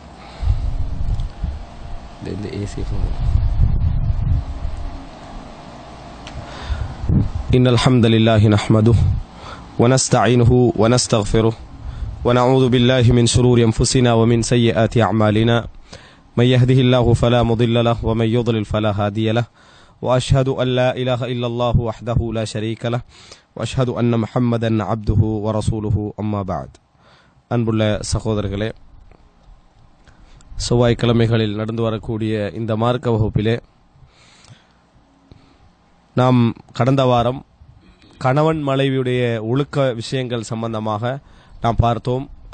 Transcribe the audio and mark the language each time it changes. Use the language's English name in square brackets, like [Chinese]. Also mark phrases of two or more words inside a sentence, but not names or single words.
[Arabic] إن الحمد لله نحمده ونستعينه ونستغفره ونعوذ بالله من شرور أنفسنا ومن سيئات أعمالنا من يهده الله فلا مضل له ومن يضلل فلا هادي له وأشهد أن لا إله إلا الله وحده لا شريك له وأشهد أن محمدا عبده ورسوله أما بعد. [Tamil] அன்புள்ள சகோதரர்களே, செவ்வாய்க்கிழமைகளில் நடந்து வரக்கூடிய இந்த மார்க்க வகுப்பிலே நாம் கடந்த வாரம் கணவன் மனைவியுடைய ஒழுக்க விஷயங்கள் சம்பந்தமாக நாம் பார்த்தோம்.